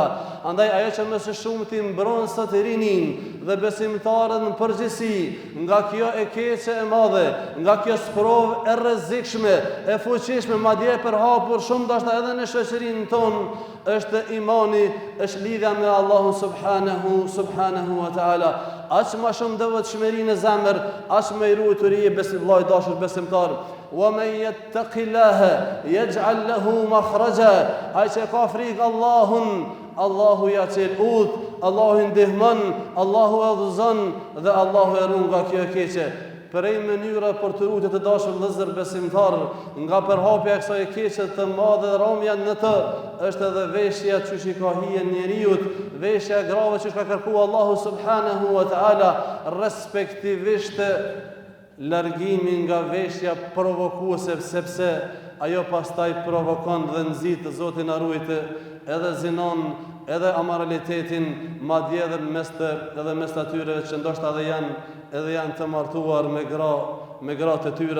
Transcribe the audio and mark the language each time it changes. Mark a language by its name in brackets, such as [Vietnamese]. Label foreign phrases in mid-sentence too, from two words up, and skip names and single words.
[Albanian] Andaj ajo që më së shumti mbron sot rinin dhe besimtarët në përgjithësi nga kjo e keqe e madhe, nga kjo sprovë e rrezikshme, e fuqishme, madje e përhapur shumë dashur edhe në shoqërinë tonë, është imani, është lidhja me Allahun [Arabic] سبحانه وتعالى. [Albanian] Aq më shumë devotshmëri në zemër, aq më i rujturi e vllai dashur besimtar. [Arabic] وَمَنْ يَتَّقِ اللَّهَ يَجْعَلْ لَهُ مَخْرَجًا, [Albanian] ai që ka frikë Allahun, Allahu ja çel udh, Allahu ndihmon, Allahu e udhëzon dhe Allahu e ruan nga kjo e keqe. Prej mënyra për të ruajtur të dashur vëllezër besimtar nga përhapja e kësaj keqe të madhe dhe rromja në të është edhe veshja që i ka hije njeriu, veshja e grave që ka kërkuar Allahu [Arabic] سبحانه وتعالى, [Albanian] respektivisht largimi nga veshja provokuese, sepse ajo pastaj provokon dhe nxit, Zoti na ruajtë, edhe zinon, edhe amoralitetin, madje edhe mes atyre që ndoshta edhe janë të martuar me gra të tyre.